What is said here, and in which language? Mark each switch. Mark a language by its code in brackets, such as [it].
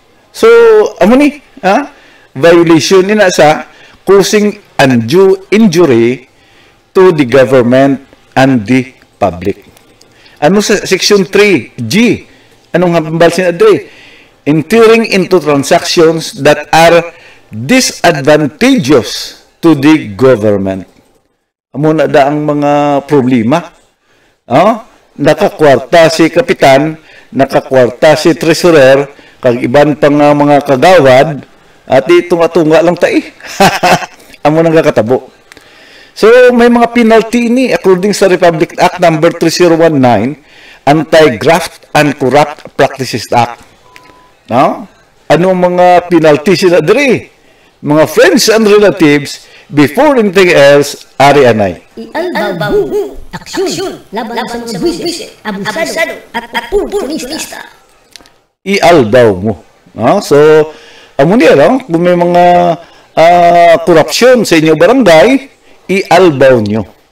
[hil] So, amo ni, [en] violation nila sa causing undue injury to the government and the public. [hil] Ano sa section 3G? Anong hambal sinadre? [en] Entering into transactions that are disadvantageous to the government. [hil] Amo na da ang mga problema. Nakakwarta si kapitan, nakakwarta si treasurer, kag iban pa nga mga kagawad, [tl] at tunga-tunga lang tayo. [hil] Amo nang kakatabo. So, may mga penalty ni according sa Republic Act number 3019, Anti-Graft and Corrupt Practices Act. Ano mga penalty sila diri? [en] Mga friends and relatives, before anything else, [hil] ari anay. Ialbaw, aksyon, laban sa mga buwisit, abusado, at oportunista. Ialbaw mo. So, amo niya, kung may mga corruption sa inyo barangay, ialbaw nyo.